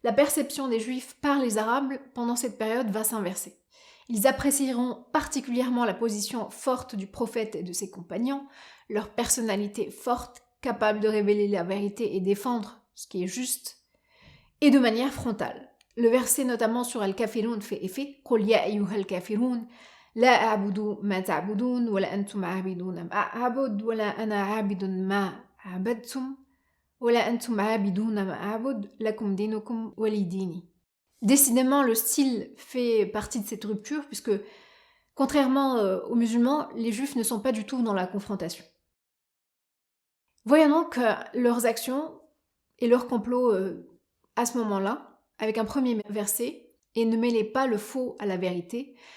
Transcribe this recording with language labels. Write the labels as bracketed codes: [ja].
[fr] La perception des Juifs par les Arabes pendant cette période va s'inverser. Ils apprécieront particulièrement la position forte du prophète et de ses compagnons, leur personnalité forte, capable de révéler la vérité et défendre ce qui est juste, et de manière frontale. Le verset notamment sur Al-Kafirun fait effet « Qul ya ayyuhal kafirun » [ar] لا أعبد ما تعبدون ولا أنتم عابدون ما أعبد ولا أنا عابد ما عبدتم ولا أنتم عابدون ما أعبد لكم دينكم ولي ديني. [fr] Décidément, le style fait partie de cette rupture puisque, contrairement aux musulmans, les juifs ne sont pas du tout dans la confrontation. Voyons donc leurs actions et leurs complots à ce moment-là, avec un premier verset, et ne mêlez pas le faux à la vérité.